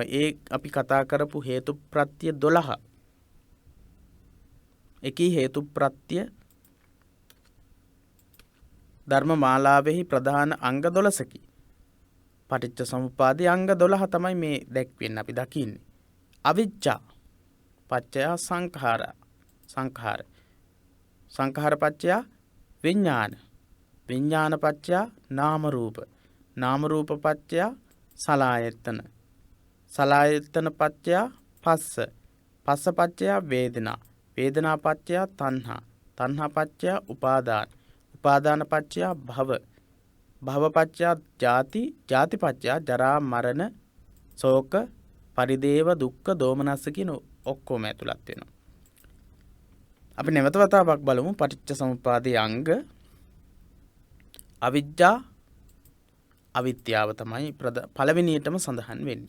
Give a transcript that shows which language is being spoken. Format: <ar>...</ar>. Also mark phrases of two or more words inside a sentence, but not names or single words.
<si>ඒ අපි කතා කරපු හේතු ප්‍රත්‍ය 12 එකී හේතු ප්‍රත්‍ය ධර්ම මාලාවෙහි ප්‍රධාන අංග 12කි. පටිච්ච සමුප්පාදයේ අංග 12 තමයි මේ දැක්වෙන්නේ අපි දකින්නේ.</si> <pi>අවිජ්ජා පච්චය සංඛාර පච්චය විඥාන පච්චය නාම රූප පච්චය සලආයතන පච්චය පස්ස පච්චය වේදනා පච්චය තණ්හා පච්චය උපාදාන පච්චය භව පච්චය ජාති පච්චය ජරා මරණ ශෝක පරිදේව දුක්ඛ දෝමනස්ස</pi> <si>කියන ඔක්කොම ඇතුළත් වෙනවා. අපි නැවත වතාවක් බලමු පටිච්ච සමුප්පාදයේ අංග. අවිද්‍යාව තමයි පළවෙනියටම සඳහන් වෙන්නේ.</si>